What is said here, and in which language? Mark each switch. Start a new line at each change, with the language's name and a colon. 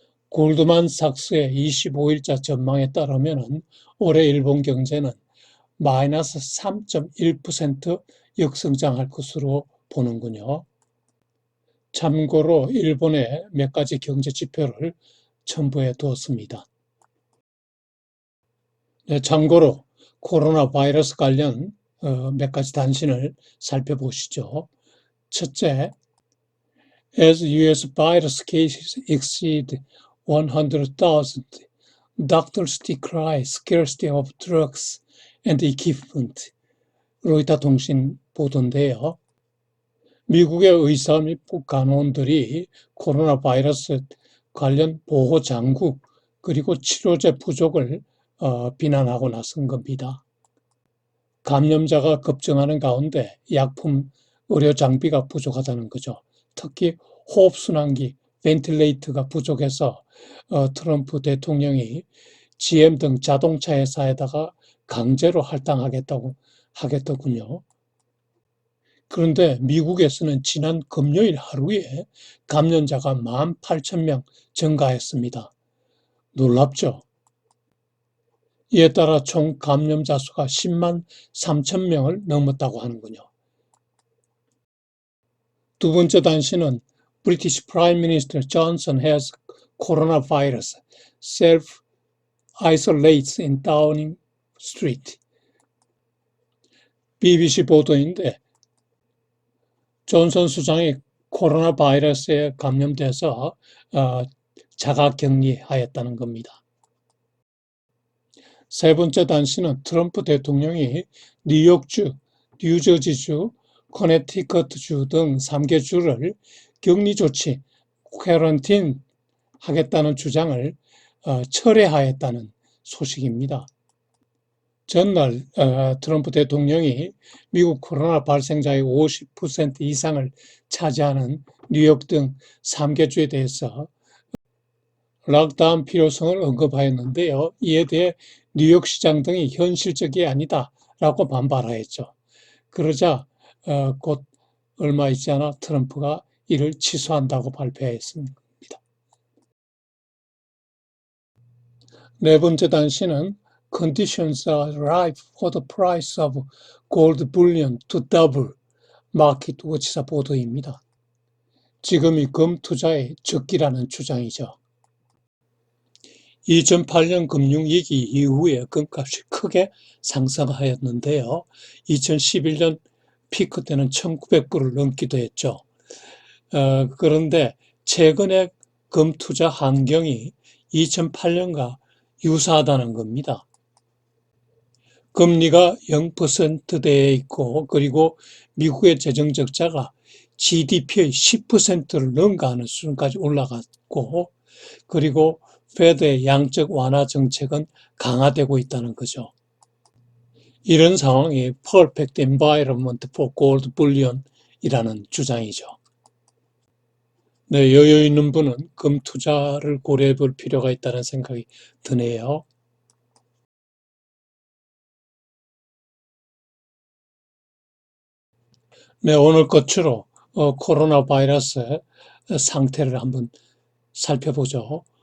Korean: 골드만삭스의 25일자 전망에 따르면 올해 일본 경제는 마이너스 3.1% 역성장할 것으로 보는군요. 참고로 일본의 몇 가지 경제 지표를 첨부해 두었습니다. 네, 참고로 코로나 바이러스 관련 몇 가지 단신을 살펴보시죠. 첫째,
English: as US virus cases exceed 100,000, doctors decry scarcity of drugs and equipment.
Korean: 로이터 통신 보도인데요. 미국의 의사 및 간호원들이 코로나 바이러스 관련 보호 장구 그리고 치료제 부족을 비난하고 나선 겁니다. 감염자가 급증하는 가운데 약품, 의료 장비가 부족하다는 거죠. 특히 호흡순환기, 벤틸레이터가 부족해서 트럼프 대통령이 GM 등 자동차 회사에다가 강제로 할당하겠다고 하겠더군요. 그런데 미국에서는 지난 금요일 하루에 감염자가 18,000명 증가했습니다. 놀랍죠? 이에 따라 총 감염자 수가 10만 3천 명을 넘었다고 하는군요. 두 번째 단신은
English: British Prime Minister Johnson has coronavirus, self-isolates in Downing Street.
Korean: BBC 보도인데 존슨 수장이 코로나 바이러스에 감염돼서 자가격리하였다는 겁니다. 세 번째 단신은 트럼프 대통령이 뉴욕주 뉴저지주, 커네티컷주 등 3개 주를 격리 조치, 쿼런틴 하겠다는 주장을 철회하였다는 소식입니다. 전날 트럼프 대통령이 미국 코로나 발생자의 50% 이상을 차지하는 뉴욕 등 3개 주에 대해서 락다운 필요성을 언급하였는데요. 이에 대해 뉴욕시장 등이 현실적이 아니다라고 반발하였죠. 그러자 곧 얼마 있지 않아 트럼프가 이를 취소한다고 발표했습니다. 네 번째 단시는
English: Conditions are ripe for the price of gold bullion to double.
Korean: 마켓 워치사 보도입니다. 지금이 금 투자의 적기라는 주장이죠. 2008년 금융위기 이후에 금값이 크게 상승하였는데요. 2011년 피크 때는 1900불을 넘기도 했죠. 그런데 최근에 금 투자 환경이 2008년과 유사하다는 겁니다. 금리가 0%대에 있고 그리고 미국의 재정 적자가 GDP의 10%를 능가하는 수준까지 올라갔고 그리고 페드의 양적 완화 정책은 강화되고 있다는 거죠. 이런 상황이
English: Perfect Environment for Gold Bullion
Korean: 이라는 주장이죠. 네, 여유 있는 분은 금 투자를 고려해 볼 필요가 있다는 생각이 드네요. 네, 오늘 끝으로 코로나 바이러스 상태를 한번 살펴보죠.